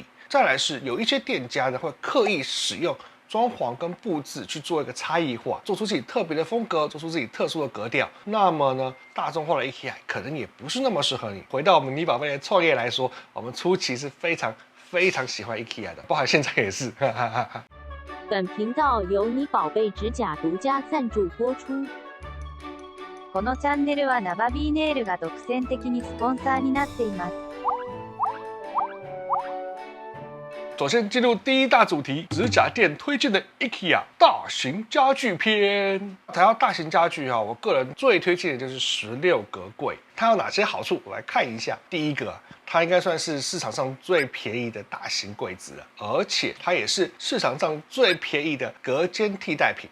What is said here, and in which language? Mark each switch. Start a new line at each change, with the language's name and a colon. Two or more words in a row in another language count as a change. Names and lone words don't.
Chinese: 再来是有一些店家呢会刻意使用装潢跟布置去做一个差异化，做出自己特别的风格，做出自己特殊的格调。那么呢，大众化的 IKEA 可能也不是那么适合你。回到我们你宝贝的创业来说，我们初期是非常喜欢 IKEA 的，包含现在也是。本频道由你宝贝指甲独家赞助播出。
Japanese: このチャンネルはナバビーネイルが独占的にスポンサーになっています。
Chinese: 首先进入第一大主题，指甲店推荐的 IKEA 大型家具篇。谈到大型家具我个人最推荐的就是16格柜。它有哪些好处？我来看一下。第一个，它应该算是市场上最便宜的大型柜子了，而且它也是市场上最便宜的隔间替代品。